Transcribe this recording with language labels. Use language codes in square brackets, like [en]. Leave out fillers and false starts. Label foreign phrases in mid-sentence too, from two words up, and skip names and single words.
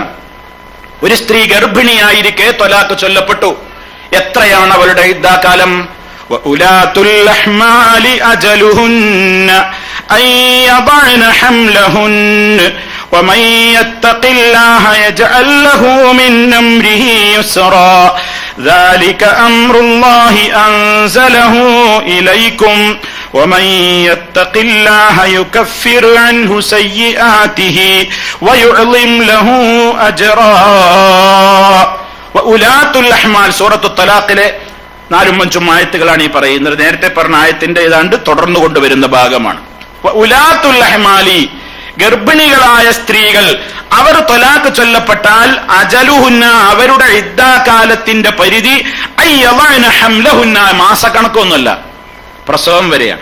[ml] ഒരു സ്ത്രീ ഗർഭിണിയായിരിക്കെ തലാഖ് ചൊല്ലപ്പെട്ടു. എത്രയാണ് അവളുടെ ഇദ്ദാകാലം? [ar] وأولات الأحمال أجلهن أن يضعن حملهن ومن يتق الله يجعل له من أمره يسرا ذلك أمر الله أنزله إليكم ومن يتق الله يكفر عنه سيئاته ويعظم له أجرا. وأولات الأحمال [ml] സൂറത്തുൽ തലാഖിലെ 4-5 ആയത്തുകളാണ് ഈ പറയുന്നത്. നേരത്തെ പറഞ്ഞ ആയത്തിന്റെ ഏതാണ്ട് തുടർന്നു കൊണ്ടുവരുന്ന ഭാഗമാണ്. [ar] وأولات الأحمال, [ml] ഗർഭിണികളായ സ്ത്രീകൾ, അവർ ത്വലാഖ് ചൊല്ലപ്പെട്ടാൽ അജലുഹുന്ന, അവരുടെ ഇദ്ദാകാലത്തിന്റെ പരിധി [ar] أن يضعن حملهن, [ml] മാസക്കണക്കൊന്നുമല്ല, പ്രസവം വരെയാണ്.